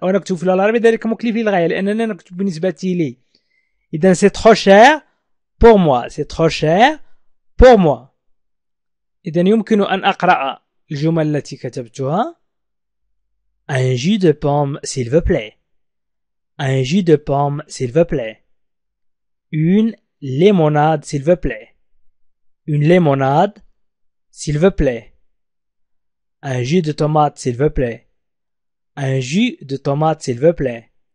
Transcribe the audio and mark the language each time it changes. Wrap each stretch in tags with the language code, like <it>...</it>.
<ar>ونكتب في العربي ذلك مكلف للغاية لأننا نكتب بالنسبة لي. إذن</ar> <fr>c'est trop cher pour moi. c'est trop cher pour moi.</fr> <ar>إذن يمكن أن أقرأ الجمل التي كتبتها.</ar> <fr>un jus de pomme s'il vous plaît. un jus de pomme s'il vous plaît. une limonade s'il vous plaît. une limonade s'il vous plaît. un jus de tomate s'il vous plaît. un jus de tomate s'il vous plaît.</fr>